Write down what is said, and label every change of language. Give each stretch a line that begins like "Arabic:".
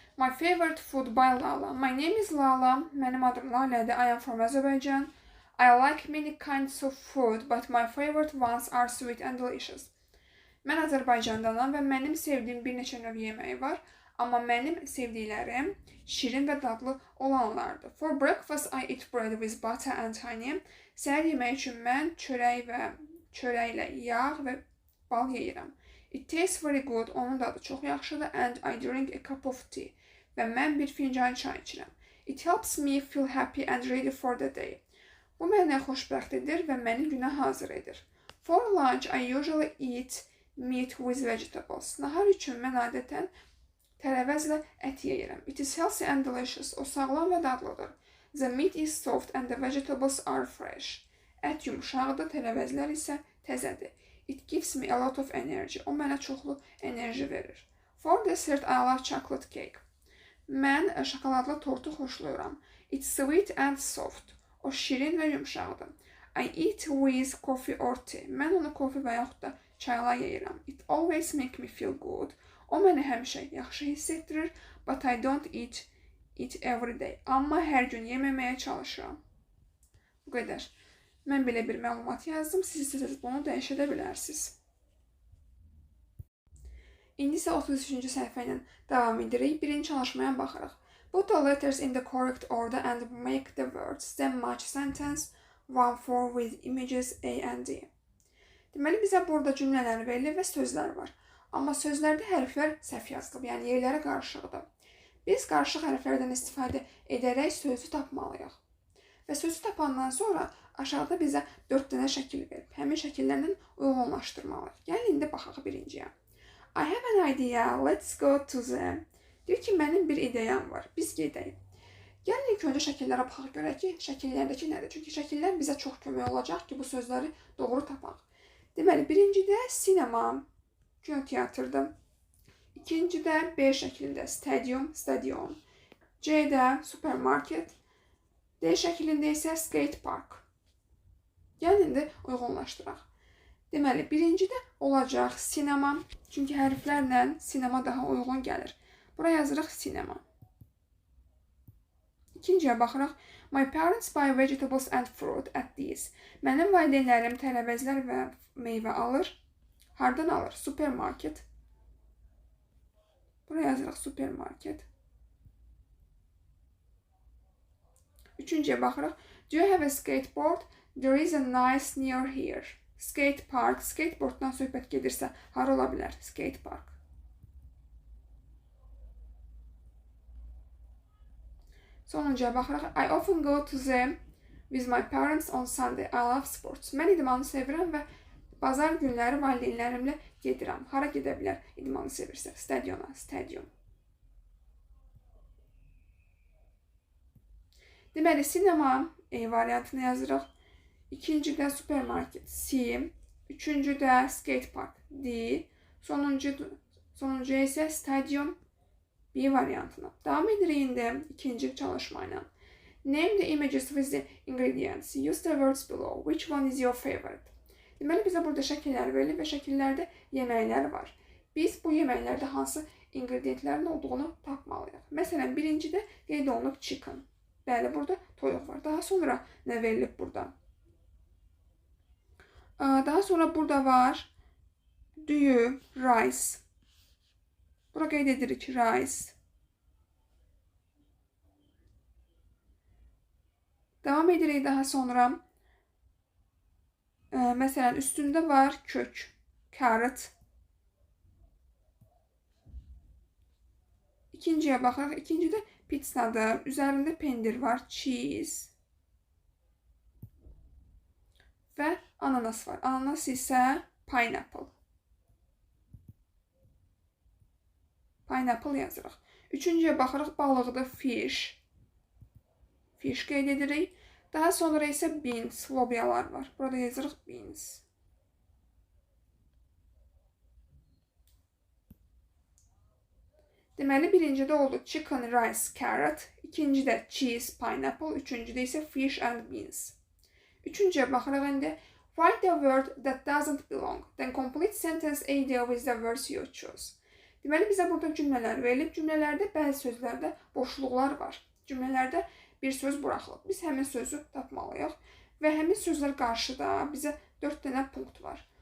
English: My favorite food by Lala. My name is Lala.
Azerbaijani: Mənim adım Lalədir.
English: I am from Azerbaijan. I like many kinds of food, but my favorite ones are sweet and delicious.
Azerbaijani: Mən Azərbaycandanam və mənim sevdiyim bir neçə növ yeməyi var. Amma mənim sevdiklərim şirin və dadlı olanlardır.
English: For breakfast, I eat bread with butter and honey.
Azerbaijani: Səhər yeməyi üçün mən çörəklə yağ və bal yeyirəm.
English: It tastes very good.
Azerbaijani: Onun dadı çox yaxşıdır.
English: And I drink a cup of tea.
Azerbaijani: Və mən bir fincan çay içirəm.
English: It helps me feel happy and ready for the day.
Azerbaijani: Bu mənə xoşbəxt edir və məni günə hazır edir.
English: For lunch, I usually eat meat with vegetables.
Azerbaijani: Nahar üçün mən adətən tərəvəzlə ət yeyirəm.
English: It is healthy and delicious.
Azerbaijani: O sağlam və dadlıdır.
English: The meat is soft and the vegetables are fresh.
Azerbaijani: Ət yumşaqdır, tərəvəzlər isə təzədir.
English: It gives me a lot of energy.
Azerbaijani: O mənə çoxlu enerji verir.
English: For dessert, I love chocolate cake.
Azerbaijani: Mən şokoladlı tortu xoşlayıram.
English: It's sweet and soft.
Azerbaijani: O şirin və yumşaqdır.
English: I eat with coffee or tea.
Azerbaijani: Mən onu kofe və yaxud da çayla yeyirəm.
English: It always make me feel good.
Azerbaijani: O məni həmişə yaxşı hiss etdirir.
English: But I don't eat it every day.
Azerbaijani: Amma hər gün yeməməyə çalışıram. Bu qədər. Mən belə bir məlumat yazdım. Siz istəsəniz bunu dəyişə bilərsiniz. İndi isə 33-cü səhifə ilə davam edirik. Birinci çalışmaya baxırıq.
English: Put the letters in the correct order and make the words then match sentence 1-4 with images A and D.
Azerbaijani: Deməli, bizə burada cümlələr verilir və sözlər var. Amma sözlərdə hərflər səhv yazılıb, yəni yerləri qarışıqdır. Biz qarışıq hərflərdən istifadə edərək sözü tapmalıyıq. Və sözü tapandan sonra aşağıda bizə 4 dənə şəkil verib. Həmin şəkillərlə uyğunlaşdırmalıyıq. Gəlin, indi baxaq birinciyə.
English: I have an idea, let's go to the...
Azerbaijani: Deyir ki, mənim bir ideyam var, biz gedəyik. Gəlin, ilk öncə şəkillərə baxaq görək ki, şəkillərdəki nədir? Çünki şəkillər bizə çox kömək olacaq ki, bu sözləri doğru tapaq. Deməli, birincidə sinema, kinoteatrdır. İkincidə B şəklində stadium, stadion. C-də supermarket. D şəklində isə skate park. Gəlin, indi uyğunlaşdıraq. Deməli, birincidə olacaq sinema. Çünki hərflərlə sinema daha uyğun gəlir. Buraya yazırıq sinema. İkinciyə baxırıq.
English: My parents buy vegetables and fruit at these.
Azerbaijani: Mənim valideynlərim tərəvəzlər və meyvə alır. Hardan alır? Supermarket. Buraya yazırıq supermarket. Üçüncüyə baxırıq.
English: Do you have a skateboard? There is a nice near here. Skate park.
Azerbaijani: Skateboarddan söhbət gedirsə, hara ola bilər?
English: Skate park.
Azerbaijani: Sonuncuya baxırıq.
English: I often go to the with my parents on Sunday. I love sports.
Azerbaijani: Mən idmanı sevirəm və bazar günləri valideynlərimlə gedirəm. Hara gedə bilər? İdmanı sevirsə, stadiona, stadion. Deməli, sinema E variantını yazırıq. İkincidə supermarket C. Üçüncüdə skate park D. Sonuncuya isə stadion B variantına. Davam edirik indi ikinci çalışma ilə.
English: Name the images with the ingredients. Use the words below. Which one is your favorite?
Azerbaijani: Deməli, bizə burada şəkillər verilir və şəkillərdə yeməklər var. Biz bu yeməklərdə hansı ingrediyentlərin olduğunu tapmalıyıq. Məsələn, birincidə qeyd olunub chicken. Bəli, burada toyuq var. Daha sonra nə verilib burada? Daha sonra burada var düyü, rice. Bura qeyd edirik rice. Devam edirik daha sonra. Məsələn, üstündə var kök, carrot. İkinciyə baxırıq. İkincidə pizzadır. Üzərində pendir var, cheese. Və ananas var. Ananas isə pineapple. Pineapple yazırıq. Üçüncüyə baxırıq. Balıqdır, fish. Fish qeyd edirik. Daha sonra isə beans, lobyalar var. Burada yazırıq beans. Deməli, birincidə oldu chicken, rice, carrot. İkincidə cheese, pineapple. Üçüncüdə isə fish and beans. Üçüncüyə baxırıq indi.
English: Write the word that doesn't belong. Then complete sentence A deal with the words you choose.
Azerbaijani: Deməli, bizə burada cümlələr verilib. Cümlələrdə bəzi sözlərdə boşluqlar var. Cümlələrdə bir söz buraxılıb. Biz həmin sözü tapmalıyıq və həmin sözlər qarşıda bizə 4 dənə punkt var.